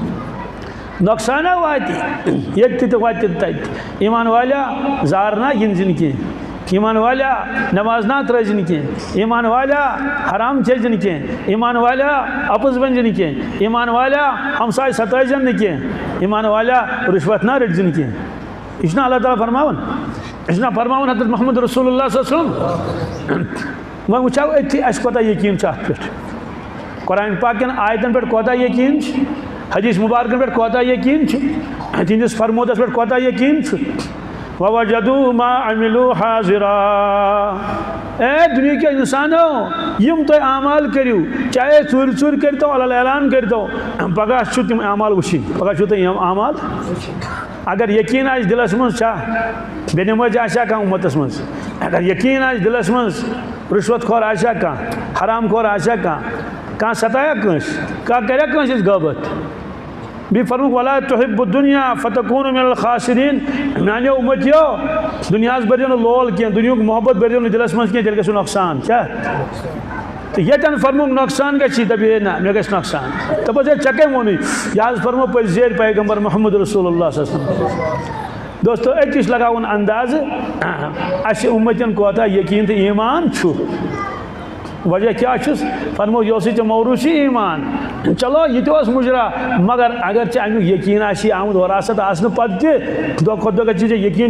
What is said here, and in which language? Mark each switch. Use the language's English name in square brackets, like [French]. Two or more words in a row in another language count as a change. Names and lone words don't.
[Kashmiri] نۄقصانا واتہِ ییٚتہِ تہِ واتہِ تتہِ ایمان والیا زار نا گِنٛدزِ نہٕ کینٛہہ ایمان والیا نماز نہ ترٛٲزِ نہٕ کینٛہہ ایمان والیا حرام چیٚزِ نہٕ کینٛہہ ایمان والیا اپُز ؤنزِ نہٕ کینٛہہ ایمان والیا ہمساے ستٲیزن نہٕ کینٛہہ ایمان والیا رُشوت نہ رٔٹزِ نہٕ کینٛہہ یہِ چھُنہ اللہ تعالیٰ فرماوان یہِ چھُنہ فرماوان حضرت محمد رسول اللہ [Arabic] صلی اللہ علیہ وسلم [Kashmiri] وۄنۍ وٕچھو أتھی اَسہِ کوتاہ یقیٖن چھُ اَتھ پٮ۪ٹھ قرآن پاک کٮ۪ن آیتن پٮ۪ٹھ کوتاہ یقیٖن چھُ حدیث مبارکن پٮ۪ٹھ کوتاہ یقیٖن چھُ تِہنٛدِس فرمودس پٮ۪ٹھ کوتاہ یقیٖن چھُ [Arabic] وَوَجَدُوا مَا عَمِلُوا حَاضِرًا [Kashmiri] اے دُنہِکیو اِنسانو یِم تُہۍ اعمال کٔرِو چاہے ژوٗرِ کٔرۍتو اللہ اعلان کٔرۍتو پگاہ چھُ تِم اعمال وٕچھِنۍ پگاہ چھُو تۄہہِ یِم اعمال اگر یقیٖن آسہِ دِلس منٛز چھا بے نمٲزۍ آسیا کانٛہہ اُمتس منٛز اگر یقیٖن آسہِ دِلس منٛز رُشوت خور آسیا کانٛہہ حرام خور آسیا کانٛہہ ستایا کٲنٛسہِ کانٛہہ کریا کٲنٛسہِ ہٕنٛز غٲبت بیٚیہِ فرموُکھ [Arabic] وَلا تُحِبُّ الدُّنیا فَتَكُونُ مِنَ الْخَاسِرِينَ [Kashmiri] میٛانیو اُمتیو دُنیاہس بٔرۍزیو نہٕ لول کینٛہہ دُنیہُک محبت بٔرۍزیو نہٕ دِلس منٛز کینٛہہ تیٚلہِ گژھِوٕ نۄقصان کیٛاہ تہٕ ییٚتٮ۪ن فرموُکھ نۄقصان گژھی دَپہِ ہے نہ مےٚ گژھِ نۄقصان دَپس ہے ژےٚ کٔمۍ ووٚنُے یہِ حظ فرمو پٔزۍ زیٖرۍ پیغمبر محمد رسول اللہ [Arabic] صلی اللہ علیہ وسلم [Kashmiri] دوستو أتۍ چھُ لگاوُن اندازٕ اَسہِ اُمتٮ۪ن کوتاہ یقیٖن تہٕ ایٖمان چھُ وجہ کیٛاہ چھُس فرمووُکھ یہِ اوسُے ژےٚ موروٗثی ایٖمان چلو یہِ تہِ اوس مُجرا مگر اگر ژےٚ امیُک یقیٖن آسی آمُت وراثت آسنہٕ پتہٕ تہِ دۄہ کھۄتہٕ دۄہ گژھی ژےٚ